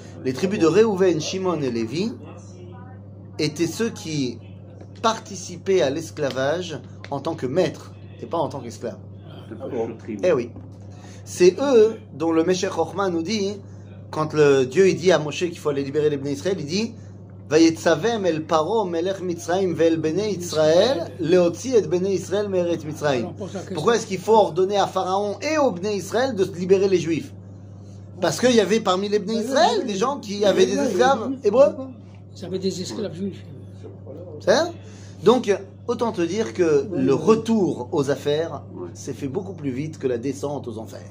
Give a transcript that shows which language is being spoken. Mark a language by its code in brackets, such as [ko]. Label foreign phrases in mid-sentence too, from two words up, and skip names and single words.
[fr] Les tribus de Réhouven, Shimon et Lévi étaient ceux qui participaient à l'esclavage en tant que maîtres et pas en tant qu'esclaves. Eh oui. C'est eux dont le Meshech Chochma nous dit, quand le Dieu il dit à Moshe qu'il faut aller libérer les [he] בני ישראל, [fr] il dit [he] ויצום אל פרעה מלך מצרים ואל בני ישראל להוציא את בני ישראל מארץ מצרים. [fr] Pourquoi est-ce qu'il faut ordonner à Pharaon et aux [he] בני ישראל [fr] de se libérer les Juifs? Parce qu'il y avait parmi les [he] בני ישראל [fr] des gens qui avaient des esclaves hébreux. Ils avaient des esclaves juifs. C'est ça? Donc, autant te dire que le retour aux affaires s'est fait beaucoup plus vite que la descente aux enfers.